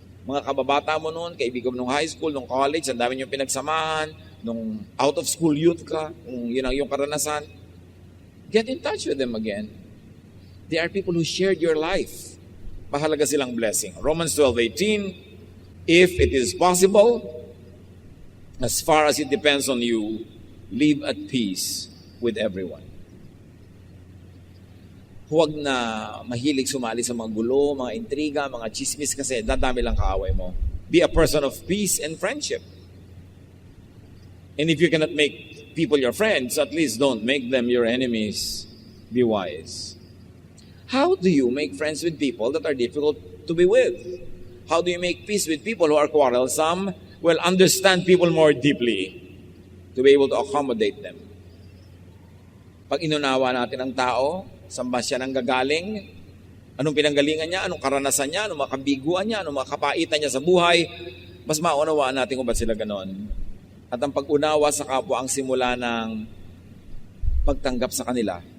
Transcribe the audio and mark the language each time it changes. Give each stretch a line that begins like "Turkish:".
Filipino: Mga kababata mo noon, kaibigan mo nung high school, nung college, ang dami nyo pinagsamahan, nung out of school youth ka, kung yun ang iyong karanasan,
English: get in touch with them again. They are people who shared your life.
Filipino: Mahalaga silang
English: blessing. Romans 12:18, if it is possible, as far as it depends on you, live at peace with everyone.
Filipino: Huwag na mahilig sumali sa mga gulo, mga intriga, mga chismis kasi dadami lang kaaway mo.
English: Be a person of peace and friendship. And if you cannot make people your friends, at least don't make them your enemies. Be wise. How do you make friends with people that are difficult to be with? How do you make peace with people who are quarrelsome? Well, understand people more deeply to be able to accommodate them.
Filipino: Pag inunawa natin ang tao, saan ba siya nang gagaling? Anong pinanggalingan niya? Anong karanasan niya? Anong makabiguan niya? Anong makapaitan niya sa buhay? Mas maunawaan natin kung ba't sila ganon. At ang pag-unawa sa kapwa ang simula ng pagtanggap sa kanila.